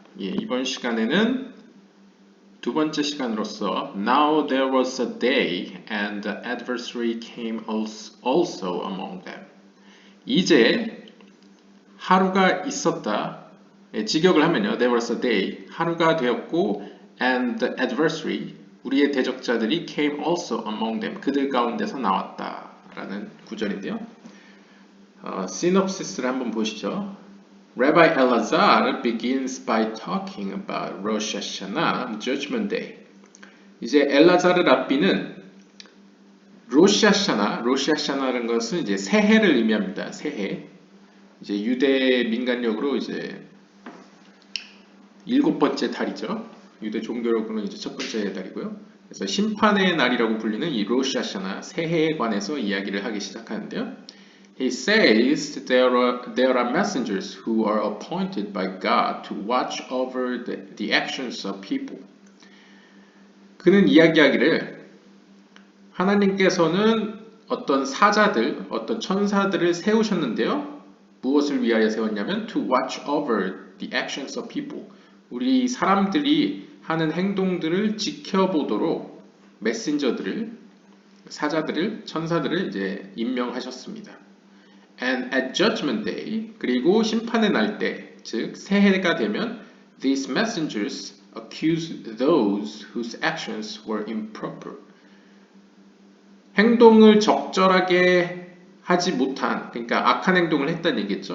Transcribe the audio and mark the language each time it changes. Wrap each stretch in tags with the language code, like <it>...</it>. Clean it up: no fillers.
<ko>이번 시간에는 두 번째 시간으로서</ko> <en>Now there was a day and the adversary came also among them.</en> <ko>이제 하루가 있었다. 직역을 하면요.</ko> <en>There was a day.</en> <ko>하루가 되었고</ko> <en>and the adversary.</en> <ko>우리의 대적자들이</ko> <en>came also among them.</en> <ko>그들 가운데서 나왔다. 라는 구절인데요. 시놉시스를 한번 보시죠.</ko> <en>Rabbi Elazar begins by talking about Rosh Hashanah, Judgment Day.</en> <ko>이제 엘라자르 랍비는 로시 하샤나라는 것은 이제 새해를 의미합니다. 새해. 이제 유대 민간력으로 이제 7번째 달이죠. 유대 종교력으로는 이제 첫 번째 달이고요. 그래서 심판의 날이라고 불리는 이 로시 하샤나 새해에 관해서 이야기를 하기 시작하는데요.</ko> <en>He says there are messengers who are appointed by God to watch over the actions of people.</en> <ko>그는 이야기하기를 하나님께서는 어떤 사자들, 어떤 천사들을 세우셨는데요. 무엇을 위하여 세웠냐면</ko> <en>to watch over the actions of people.</en> <ko>우리 사람들이 하는 행동들을 지켜보도록 메신저들을, 사자들을, 천사들을 이제 임명하셨습니다.</ko> <en>And at judgment day,</en> <ko>그리고 심판의 날 때, 즉 새해가 되면</ko> <en>these messengers accuse those whose actions were improper.</en> <ko>행동을 적절하게 하지 못한, 그러니까 악한 행동을 했다는 얘기겠죠.</ko>